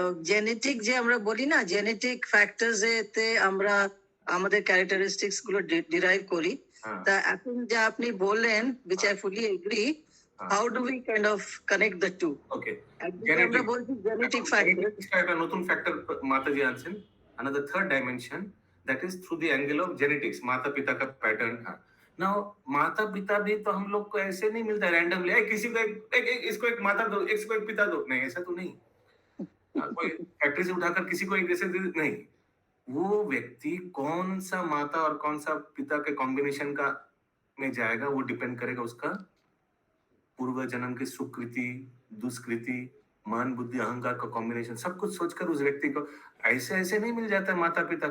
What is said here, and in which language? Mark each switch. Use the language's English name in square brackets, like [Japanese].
[Bangla] Genetic যে আমরা বলি না, জেনেটিক ফ্যাক্টরস এতে আমরা আমাদের ক্যারেক্টারিস্টিক্স গুলো ডিরাইভ করি। হ্যাঁ, তা এখন যা আপনি বললেন, [English] which I fully agree, [Bangla] হ্যাঁ, [English] how do we kind of connect the two? [Bangla] ওকে। একদিকে আমরা বলছি জেনেটিক ফ্যাক্টর, একটা নতুন ফ্যাক্টর মাতাজি আনছেন, [English] another third dimension, that is through the angle of genetics, [Hindi] माता पिता का पैटर्न। हाँ, नाउ माता पिता भी तो हम लोग को ऐसे नहीं मिलता रैंडमली, किसी को इसको एक माता दो, इसको एक पिता दो, नहीं, ऐसा तो नहीं। कोई फैक्ट्री से उठाकर किसी को एक जैसे नहीं, वो व्यक्ति कौन सा माता और कौन सा पिता के कॉम्बिनेशन का में जाएगा, वो डिपेंड करेगा उसका पूर्व जन्म की सुकृति, दुष्कृति, मन बुद्धि अहंकार का कॉम्बिनेशन, सब कुछ सोचकर उस व्यक्ति को ऐसे ऐसे नहीं मिल जाता है माता पिता।